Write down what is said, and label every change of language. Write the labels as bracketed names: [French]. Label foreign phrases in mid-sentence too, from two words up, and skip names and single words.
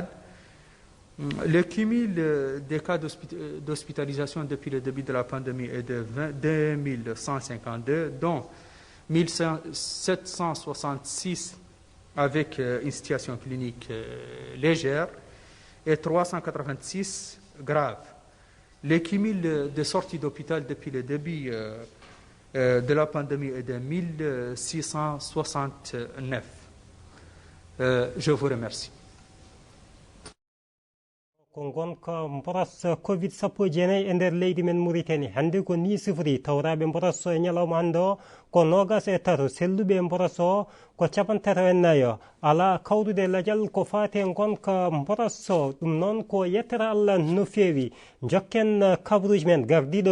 [French] Le cumul des cas d'hospitalisation depuis le début de la pandémie est de 2152, dont 1766 avec une situation clinique légère et 386 graves. Le cumul de sorties d'hôpital depuis le début de la pandémie est de 1669. Je vous remercie. [Fula] gonka mboras covid-19 e nder leydi men Mauritanie hande ko ni sifri tawraɓe mboras o e ñalawma hande o ko 23 selluɓe mboras o ko 34 ala kawdude ladial ko fate gonka mboras o ɗum noon ko yettere Allah no feewi jokken kabruji men gardiɗo